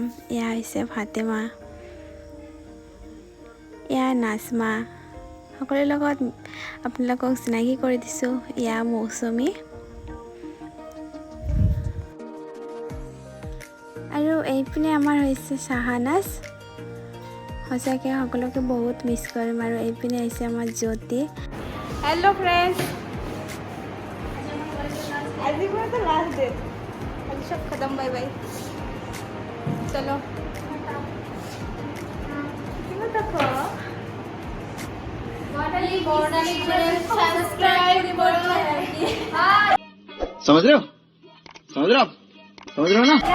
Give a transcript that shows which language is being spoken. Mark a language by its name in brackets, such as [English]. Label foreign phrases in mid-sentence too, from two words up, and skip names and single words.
[Assamese] এয়া হৈছে ফাতেমা, এয়া নাজমা, সকলোৰে লগত আপোনালোকক চিনাকি কৰি দিছোঁ। এয়া মৌচুমী আৰু এইপিনে আমাৰ হৈছে চাহানাজ। সঁচাকৈ সকলোকে বহুত মিছ কৰিম। আৰু এইপিনে আহিছে আমাৰ জ্যোতি। [English] Hello friends, [Hindi] आज ही तो [English] last day, [Hindi] आज सब खत्म। [English] bye bye, चलो [Hindi] समझ रहे हो ना।